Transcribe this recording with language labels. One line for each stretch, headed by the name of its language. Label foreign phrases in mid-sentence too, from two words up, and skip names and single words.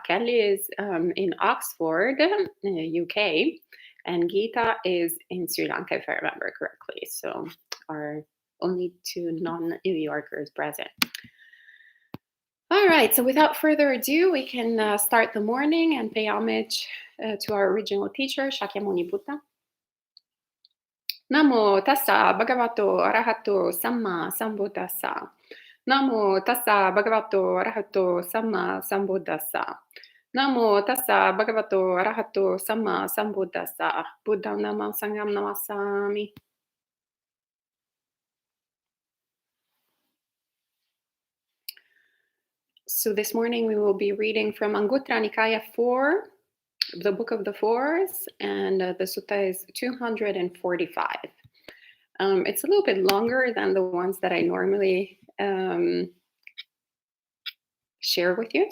English: Kelly is in Oxford, UK, and Geeta is in Sri Lanka, if I remember correctly. So our only two non-New Yorkers present. All right, so without further ado, we can start the morning and pay homage to our original teacher, Shakyamuni Buddha.
Pali: Namo tassa bhagavato arahato samma sambuddhassa. Namo tassa bhagavato arahato samma sambuddhassa. Namo tassa bhagavato arahato samma sambuddhassa. Buddham namam sangham namasami.
English: So this morning we will be reading from Anguttara Nikaya 4, the Book of the Fours, and the sutta is 245. It's a little bit longer than the ones that I normally share with you.